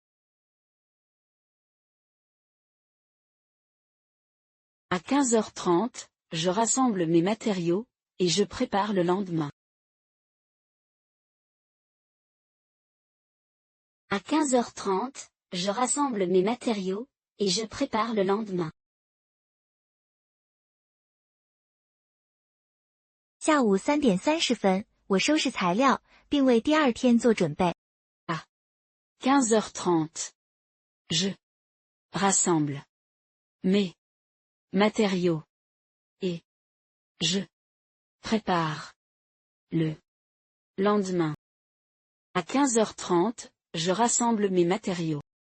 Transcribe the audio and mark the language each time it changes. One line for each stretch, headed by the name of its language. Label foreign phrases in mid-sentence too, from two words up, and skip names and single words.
French: À 15h30, je rassemble mes matériaux, et je prépare le lendemain. À 15h30, je rassemble mes matériaux, et je prépare le lendemain.
Chinese: 下午3点30分，我收拾材料，并为第二天做准备。
French: 15h30. Je rassemble mes matériaux. Et je prépare le lendemain. À 15h30, je rassemble mes matériaux.